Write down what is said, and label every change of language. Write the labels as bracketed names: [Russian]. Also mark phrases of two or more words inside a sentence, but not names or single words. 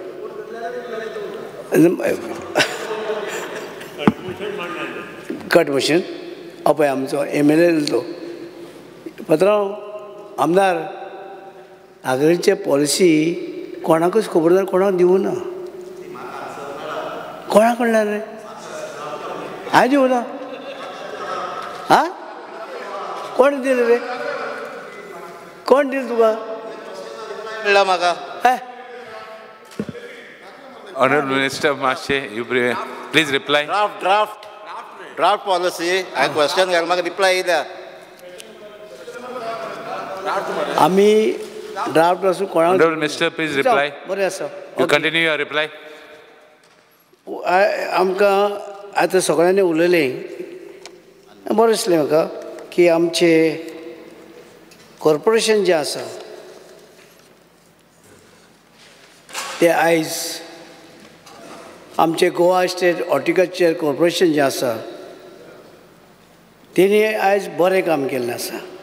[English] cut motion [Konkani] पळय आमचो MLA तो पात्रांव आमदार आग्रीचे पॉलिसी कोणाकूच खबर ना, कोणाक दिवना. कोणाक म्हणल्यार रे हांवें दिवना. हां कोण दिलें रे? कोण दिलें तुका? म्हणला म्हाका. [English] Honorable Minister Mashe, you please reply. Draft policy. I question [Konkani] घाल म्हाका रिप्लाय येयल्या. आमी ड्राफ्ट आसूं कोणाक. [English] Honorable Minister, please reply. [Konkani] बरें आसा. [English] You continue your reply. [Konkani] आमकां आतां सगळ्यांनी उलयलें. बरें दिसलें म्हाका की आमचे कॉर्पोरेशन जें आसा तें आयज आमचे गोवा स्टेट हॉर्टिकल्चर कॉर्पोरेशन जें आसा तेणी आयज बरें काम केल्लें आसा.